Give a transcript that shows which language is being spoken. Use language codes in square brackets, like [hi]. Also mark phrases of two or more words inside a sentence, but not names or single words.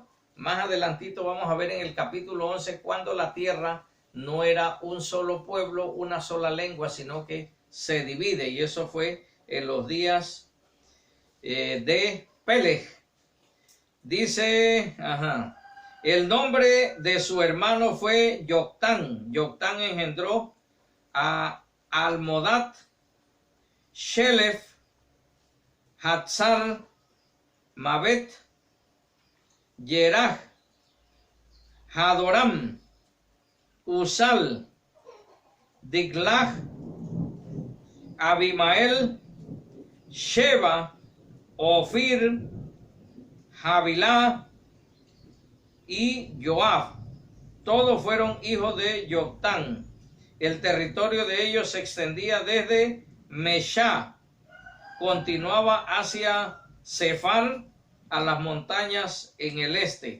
[es] Más adelantito vamos a ver en el capítulo 11 cuando la tierra no era un solo pueblo, una sola lengua, sino que se divide. Y eso fue en los días de Peleg. Dice, el nombre de su hermano fue Yoctán. Yoctán engendró a Almodad, Shelef, Hatzar, Mabet, Yerah, Hadoram, Usal, Diglag, Abimael, Sheba, Ofir, Havilá y Joab. Todos fueron hijos de Yoctán. El territorio de ellos se extendía desde Meshá, continuaba hacia Sefar, a las montañas en el este.